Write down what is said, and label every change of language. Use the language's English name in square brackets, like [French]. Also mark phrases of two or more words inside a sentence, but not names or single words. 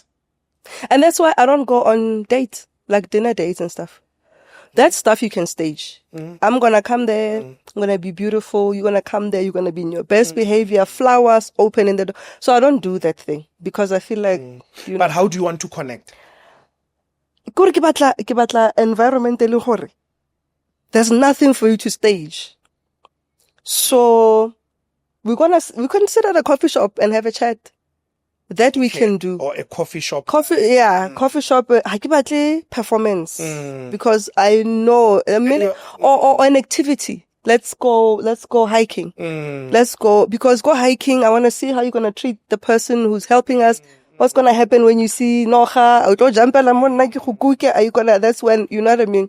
[English] And that's why I don't go on dates, like dinner dates and stuff. That stuff you can stage. I'm going to come there. I'm going to be beautiful. You're going to come there. You're going to be in your best behavior. Flowers open in the door. So I don't do that thing because I feel like... But how do you want to connect? [Tswana] Ke batla environment e le gore [English] there's nothing for you to stage. So we sit at a coffee shop and have a chat. That we can do. Or a coffee shop. Coffee shop. [Tswana] Ha ke batle performance [English] because I know or an activity. Let's go hiking. Let's go, because go hiking, I want to see how you're going to treat the person who's helping us. What's going to happen when you see Noha? Are you gonna, that's when, you know what I mean?